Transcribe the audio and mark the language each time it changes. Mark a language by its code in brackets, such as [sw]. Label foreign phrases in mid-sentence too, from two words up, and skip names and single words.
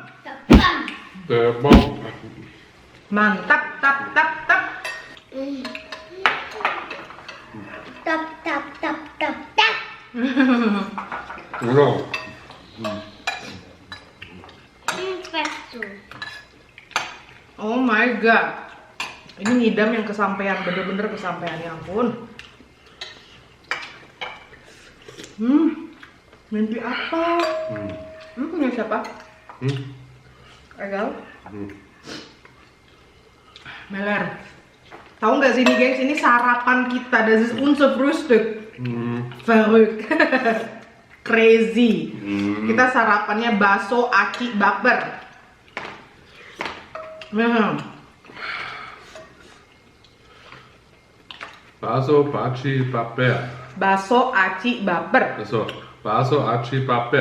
[id] Mau? mantap, tap, tap, tap. Tap, tap, tap, tap, tap. Genau. Pesto. [en] Oh my god, [id] ini ngidam yang kesampaian, bener-bener kesampaian, ya ampun. Mimpi apa? Punya siapa? Egal? Meler. Tahu nggak sih nih guys, ini sarapan kita. [de] Das ist unser Frühstück. Verrückt. [en] Crazy. [id] Kita sarapannya bakso aki baper. Bakso, Aci, Paper. Bakso aci baper. Also, Bakso, Aci, Paper.